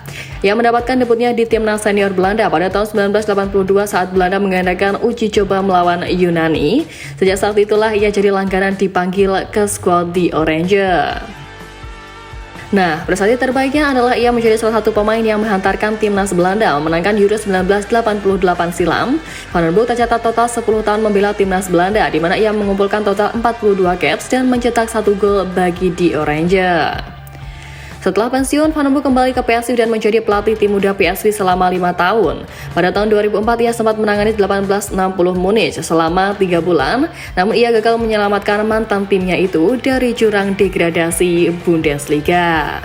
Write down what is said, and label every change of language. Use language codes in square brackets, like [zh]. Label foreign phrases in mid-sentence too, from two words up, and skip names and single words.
[id] Ia mendapatkan debutnya di timnas senior Belanda pada tahun 1982 saat Belanda mengadakan uji coba melawan Yunani. Sejak saat itulah ia jadi langganan dipanggil ke skuad The Orange. Nah, prestasi terbaiknya adalah ia menjadi salah satu pemain yang menghantarkan timnas Belanda memenangkan Euro 1988 silam. Van den Burg tercatat total 10 tahun membela timnas Belanda, di mana ia mengumpulkan total 42 caps dan mencetak 1 gol bagi The Orange. Setelah pensiun, Van den Burg kembali ke PSV dan menjadi pelatih tim muda PSV selama 5 tahun. Pada tahun 2004, ia sempat menangani 1860 Munich selama 3 bulan, namun ia gagal menyelamatkan mantan timnya itu dari jurang degradasi Bundesliga.